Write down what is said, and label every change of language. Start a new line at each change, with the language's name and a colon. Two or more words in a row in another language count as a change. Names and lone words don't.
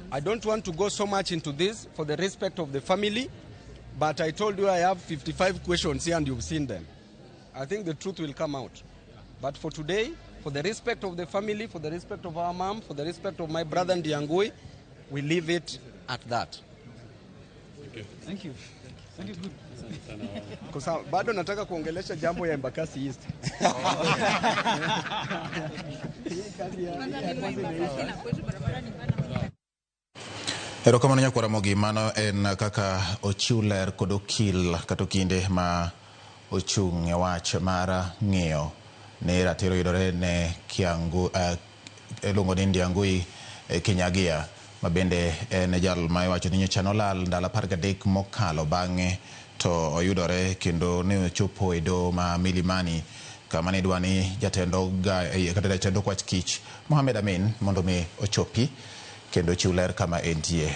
English: I don't want to go so much into this for the respect of the family, but I told you I have 55 questions here and you've seen them. I think the truth will come out. But for today, for the respect of the family, for the respect of our mom, for the respect of my brother Ndiagui, we leave it at that. Thank you. Thank you. Good.
Swahili: Kwa sababu bado nataka kuongelesha jambo ya Embakasi East.
Luo (Kenya and Tanzania): Erokamano nyakwara Ramogi, mano en kaka ochiw ler kod okil kata kinde ma ochung' e wach mar ng'iyo ne ratiro yudore ne Kiangu luongo ni Ndiagui Kinyagia, ma bende en jal ma iwacho ni nyocha nolal ndalo 13 mokalo bang'e to oyudore kendo ne ochopo e doho ma Milimani, kama ne dwani jatendo kwach kich Mohamed Amin mondo mi ochopi kendo chiw ler kama entie.